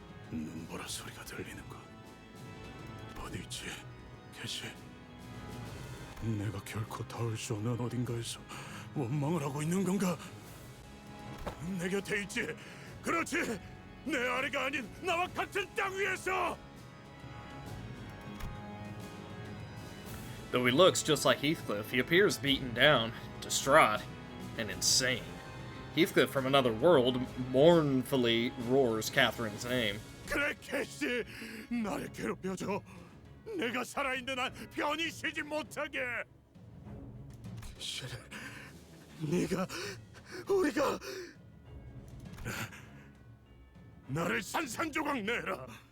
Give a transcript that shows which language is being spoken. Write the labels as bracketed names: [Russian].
[Korean] 눈보라 소리가 들리는 것. 어디 있지, 개시? 내가 결코 닿을 수 없는 어딘가에서 원망을 하고 있는 건가? 내 곁에 있지. 그렇지. 내 아래가 아닌 나와 같은 땅 위에서. [English] Though he looks just like Heathcliff, he appears beaten down, distraught, and insane. Heathcliff from another world mournfully roars Catherine's name. [Korean] 그래, 개시. 나를 괴롭혀줘. 내가 살아있는 한 편히 쉬지 못하게. 개시를 네가 우리가 나를 산산조각 내라.